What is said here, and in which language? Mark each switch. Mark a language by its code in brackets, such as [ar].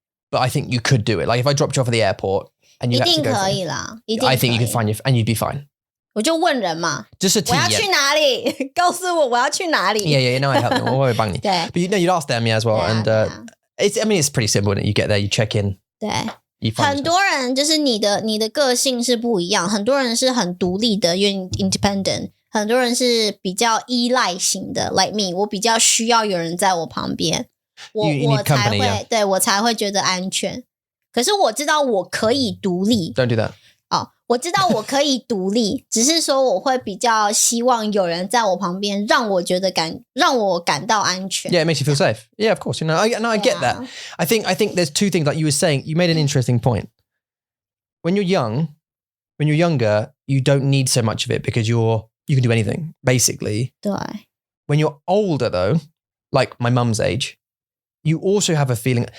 [en] But I think you could do it. Like if I dropped you off at the airport and you had to go, [zh] 一定可以啦，一定。 [en] I think you could find and you'd be fine. [zh] 我就问人嘛，就是体验。我要去哪里？告诉我要去哪里。 [en] Yeah, I help you. [zh] 我会帮你。对。 [en] But you'd ask them as well, and it's pretty simple. You get there, you check in. [zh] 对。很多人就是你的个性是不一样，很多人是很独立的，因为 independent。很多人是比较依赖型的 ， [en] like me， [zh] 我比较需要有人在我旁边。我才会对我才会觉得安全。可是我知道我可以独立。 [en] Don't do that. [zh] 我知道我可以独立，只是说我会比较希望有人在我旁边，让我感到安全。 [en] Yeah, it makes you feel safe. Yeah, of course. I get that. I think there's two things like you were saying. You made an interesting point. When you're younger, you don't need so much of it because you can do anything basically. [zh] 对。 [en] When you're older though, like my mum's age, you also have a feeling.